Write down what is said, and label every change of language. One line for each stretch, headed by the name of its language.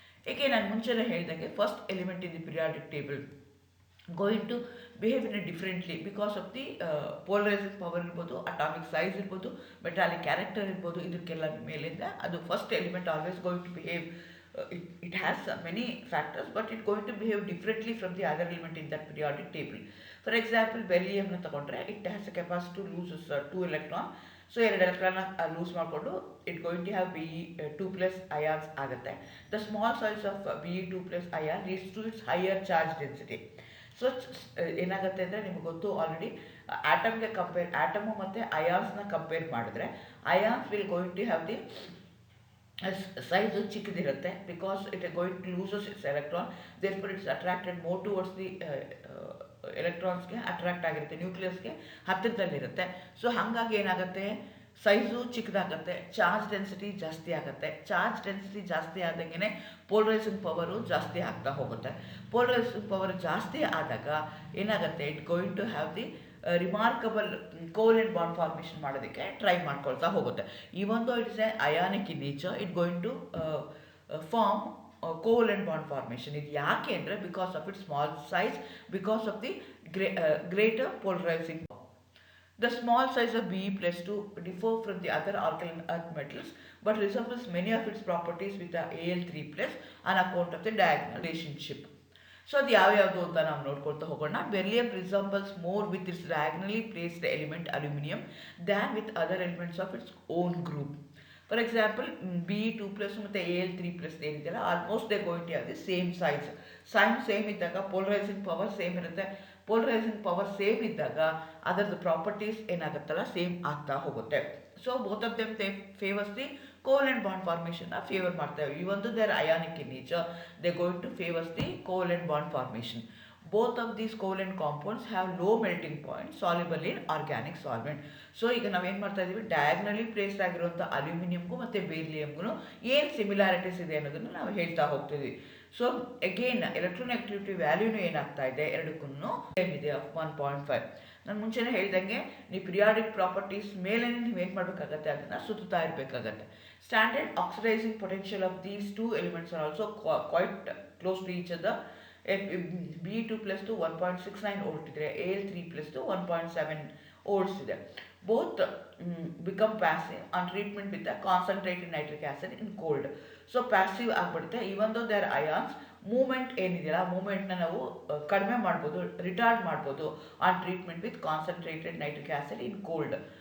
Kannada: ಏಕೆ ನಾನು ಮುಂಚೆನೇ ಹೇಳಿದಂಗೆ
English: first element in the periodic table going to behave in differently because of the polarizing power ಇರ್ಬೋದು, atomic size ಇರ್ಬೋದು, metallic character ಇರ್ಬೋದು,
Kannada: ಇದಕ್ಕೆಲ್ಲ ಮೇಲಿಂದ ಅದು
English: First element always going to behave, it has many factors but it going to behave differently from the other element in that periodic table. For example, beryllium na
Kannada: ತಗೊಂಡ್ರೆ
English: it has a capacity to lose 2 electron. So 2 electron lose
Kannada: ಮಾಡಿಕೊಂಡು
English: it going to have Be2+ ions
Kannada: ಆಗುತ್ತೆ.
English: The small size of Be2+ ion leads to its higher charge density.
Kannada: So ಏನಾಗುತ್ತೆ ಅಂದರೆ ನಿಮಗೆ ಗೊತ್ತು already, ಆಟಮ್ಗೆ atom ಮತ್ತು ಅಯಾನ್ಸ್ನ compare ಮಾಡಿದ್ರೆ
English: ions will going to have the size
Kannada: ಚಿಕ್ಕದಿರುತ್ತೆ
English: because it going to loses its electron, therefore it's attracted more towards the
Kannada: ಎಲೆಕ್ಟ್ರಾನ್ಸ್ಗೆ attract ಆಗಿರುತ್ತೆ, ನ್ಯೂಕ್ಲಿಯಸ್ಗೆ ಹತ್ತಿರದಲ್ಲಿರುತ್ತೆ. So ಹಾಗಾಗಿ ಏನಾಗುತ್ತೆ, size ಚಿಕ್ಕದಾಗುತ್ತೆ, charge density ಜಾಸ್ತಿ ಆಗುತ್ತೆ. ಚಾರ್ಜ್ ಡೆನ್ಸಿಟಿ ಜಾಸ್ತಿ ಆದಂಗೆ ಪೋಲರೈಸಿಂಗ್ ಪವರು ಜಾಸ್ತಿ ಆಗ್ತಾ ಹೋಗುತ್ತೆ. ಪೋಲರೈಸಿಂಗ್ ಪವರ್ ಜಾಸ್ತಿ ಆದಾಗ ಏನಾಗುತ್ತೆ,
English: it going to have the
Kannada: remarkable covalent bond formation ಮಾಡೋದಕ್ಕೆ ಟ್ರೈ ಮಾಡ್ಕೊಳ್ತಾ ಹೋಗುತ್ತೆ.
English: Even though it's a ionic in nature, it going to form covalent bond formation.
Kannada: ಇದು ಯಾಕೆ ಅಂದರೆ
English: Because of it small size, because of the greater polarizing. The small size of Be plus 2 differ from the other alkaline earth metals but resembles many of its properties with the Al3 plus on account of the diagonal relationship.
Kannada: So ಅದು ಯಾವ್ಯಾವುದು ಅಂತ ನಾವು ನೋಡ್ಕೊಳ್ತಾ ಹೋಗೋಣ.
English: Beryllium resembles more with its diagonally placed element aluminum than with other elements of its own group. For example, Be2 plus ಮತ್ತು Al3 plus
Kannada: ಏನಿದೆಯಲ್ಲ,
English: Almost they going to have the same size.
Kannada: Same ಇದ್ದಾಗ polarising power same ಇರುತ್ತೆ. Polarising power same ಇದ್ದಾಗ ಅದರದ್ದು properties ಏನಾಗುತ್ತಲ್ಲ same ಆಗ್ತಾ ಹೋಗುತ್ತೆ.
English: so both of them favours the covalent bond ಫಾರ್ಮೇಷನ್ನ favour
Kannada: ಮಾಡ್ತೇವೆ. ಈ ಒಂದು
English: They're ionic in nature, they going to favours the covalent bond formation. Both of these covalent compounds have low melting point, soluble in organic solvent.
Kannada: So ಈಗ ನಾವೇನು ಮಾಡ್ತಾ ಇದ್ದೀವಿ, diagonally placed ಆಗಿರುವಂಥ ಅಲ್ಯೂಮಿನಿಯಮ್ಗೂ ಮತ್ತು ಬೇರಿಲಿಯಮ್ಗೂ ಏನು ಸಿಮಿಲಾರಿಟೀಸ್ ಇದೆ ಅನ್ನೋದನ್ನು ನಾವು ಹೇಳ್ತಾ ಹೋಗ್ತೀವಿ. ಸೊ ಅಗೇನ್ ಎಲೆಕ್ಟ್ರೋನೆಗೆಟಿವಿಟಿ ವ್ಯಾಲ್ಯೂನು ಏನಾಗ್ತಾ ಇದೆ, ಎರಡಕ್ಕೂ ಸೇಮ್ ಇದೆ ಆಫ್ 1.5. ನಾನು ಮುಂಚೆನೇ ಹೇಳ್ದಂಗೆ ನೀವು ಪಿರಿಯಾಡಿಕ್ ಪ್ರಾಪರ್ಟೀಸ್ ಮೇಲೆ ನೀವೇನು ಮಾಡಬೇಕಾಗತ್ತೆ, ಅದನ್ನು ಸುತ್ತಾ ಇರಬೇಕಾಗತ್ತೆ.
English: Standard oxidizing potential of these two elements are also quite close to each other.
Kannada: Be2 plus to 1.69 volt ಇದ್ರೆ, Al3 plus to 1.7 ವೋಲ್ಟ್ಸ್ ಇದೆ.
English: Both become passive on treatment with concentrated nitric acid in cold.
Kannada: So passive ಆಗಿಬಿಡುತ್ತೆ.
English: even though they're ions,
Kannada: moment ಏನಿದೆಯಲ್ಲ ಮೂಮೆಂಟ್ನ ನಾವು ಕಡಿಮೆ ಮಾಡ್ಬೋದು, retard ಮಾಡ್ಬೋದು
English: On treatment with concentrated nitric acid in cold.